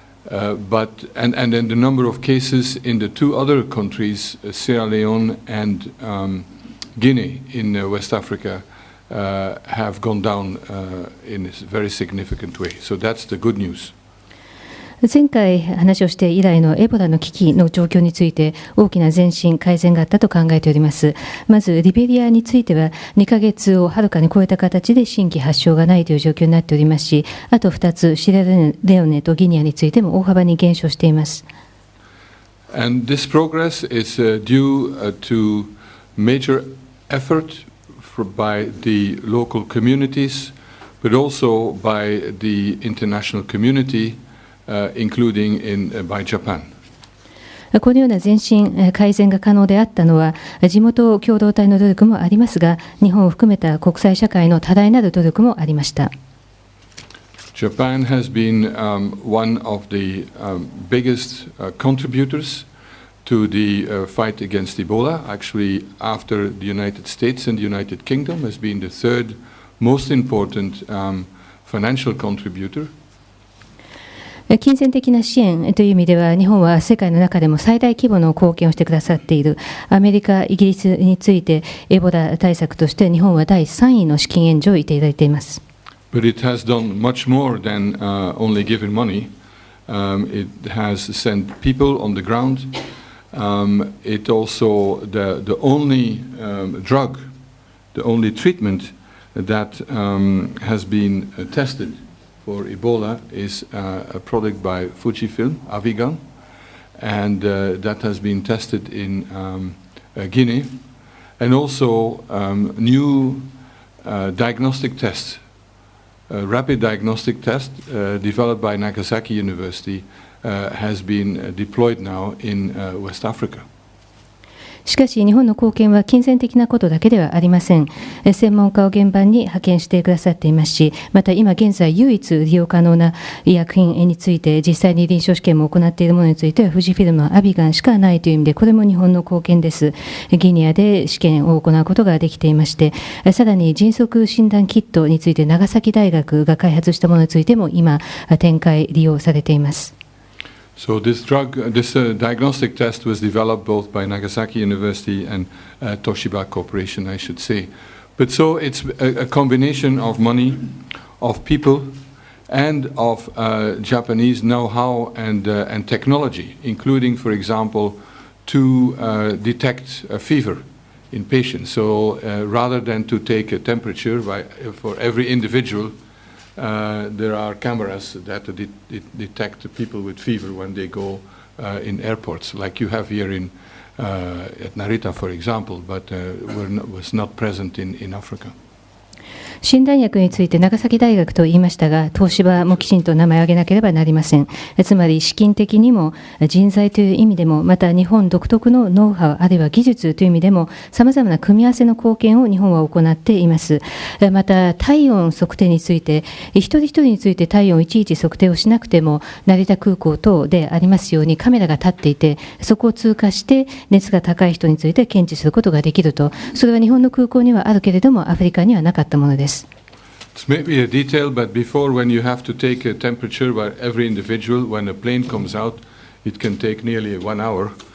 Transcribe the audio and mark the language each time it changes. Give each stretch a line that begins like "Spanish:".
English: And then the number of cases in the two other countries, Sierra Leone and Guinea in West Africa, have gone down in a very significant way. So that's the good news.
Japanese: 前回話をして以来のエボラの危機の状況について大きな前進、改善があったと考えております。まずリベリアについては2ヶ月をはるかに超えた形で新規発症がないという状況になっておりますし、あと2つシエラレオネとギニアについても大幅に減少しています。
English: And this progress is due to major effort by the local communities, but also by the international community.including by Japan.
Japanese: このような前進、改善が可能であったのは地元共同体の努力もありますが、日本を含めた国際社会の多大なる努力もありました。
English: Japan has been one of the biggest contributors to the fight against Ebola. Actually, after the United States and the United Kingdom, has been the third most important financial contributor.
Japanese: 金銭的な支援という意味では日本は世界の中でも最大規模の貢献をしてくださっている。アメリカ、イギリスについてエボラ対策として日本は第3位の資金援助をいただいています。
English: But it has done much more than only giving money. It has sent people on the ground. It also the only drug, the only treatment that has been tested.For Ebola is a product by Fujifilm, Avigan, and that has been tested in Guinea, and also new diagnostic tests, rapid diagnostic test developed by Nagasaki University has been deployed now in West Africa.
Japanese: しかし日本の貢献は金銭的なことだけではありません。専門家を現場に派遣してくださっていますし、また今現在唯一利用可能な医薬品について実際に臨床試験も行っているものについては富士フィルムのアビガンしかないという意味で、これも日本の貢献です。ギニアで試験を行うことができていまして、さらに迅速診断キットについて長崎大学が開発したものについても今展開利用されています。
English: So this diagnostic test was developed both by Nagasaki University and Toshiba Corporation, I should say. But so it's a combination of money, of people, and of Japanese know-how and technology, including, for example, to detect a fever in patients. So rather than to take a temperature for every individual,there are cameras that detect people with fever when they go in airports, like you have here at Narita, for example, but was not present in Africa.
Japanese: 診断薬について長崎大学と言いましたが、東芝もきちんと名前を挙げなければなりません。つまり資金的にも人材という意味でも、また日本独特のノウハウあるいは技術という意味でもさまざまな組み合わせの貢献を日本は行っています。また体温測定について一人一人について体温をいちいち測定をしなくても、成田空港等でありますようにカメラが立っていて、そこを通過して熱が高い人について検知することができると。それは日本の空港にはあるけれどもアフリカにはなかったものです。
English: It's maybe a detail, but before, when you have to take a temperature by every individual, when a plane comes out, it can take nearly 1 hour.